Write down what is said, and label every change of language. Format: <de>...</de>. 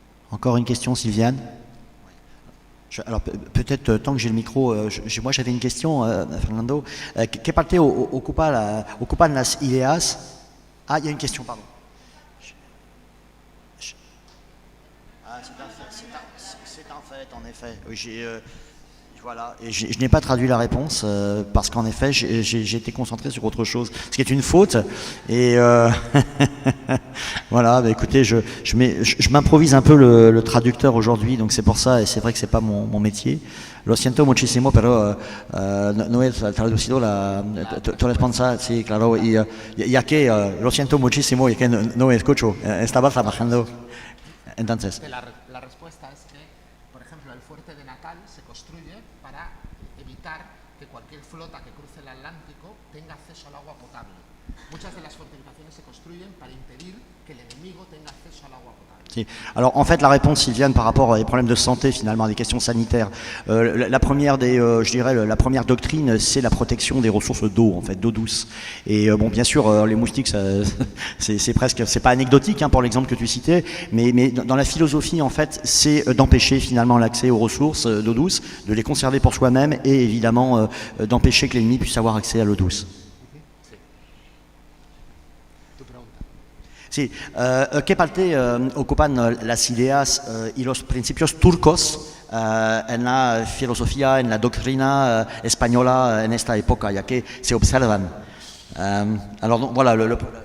<fr>Encore une question, Sylviane? Alors peut-être, tant que j'ai le micro, moi j'avais une question, Fernando.</fr> <es>¿Qué parte ocupan las ideas?</es> <fr>Ah, il y a une question, pardon. Ah, c'est un fait, en effet. Voilà, et je n'ai pas traduit la réponse parce qu'en effet j'ai été concentré sur autre chose, ce qui est une faute. Et voilà, bah, écoutez, je m'improvise un peu le traducteur aujourd'hui, donc c'est pour ça, et c'est vrai que c'est pas mon métier.</fr> <es>Lo siento muchísimo, pero no he traducido tu respuesta, sí, claro, y ya que lo siento muchísimo, ya que no escucho, estaba trabajando. Entonces. La respuesta es que, por ejemplo, el fuerte de Natal se construye para evitar que cualquier flota que cruce el Atlántico tenga acceso al agua potable. Muchas de las fortificaciones se construyen para impedir que el enemigo tenga acceso al agua potable. Si.</es> <fr>Alors en fait la réponse, Sylviane, par rapport à des problèmes de santé, finalement, à des questions sanitaires, la première je dirais la première doctrine, c'est la protection des ressources d'eau, en fait, d'eau douce. Et bon, bien sûr, les moustiques, c'est pas anecdotique, hein, pour l'exemple que tu citais, mais dans la philosophie, en fait, c'est d'empêcher finalement l'accès aux ressources d'eau douce, de les conserver pour soi-même et évidemment d'empêcher que l'ennemi puisse avoir accès à l'eau douce.</fr> <es>Sí, ¿qué parte ocupan las ideas y los principios turcos en la filosofía, en la doctrina española en esta época, ya que se observan.</es> <fr>Voilà,</fr>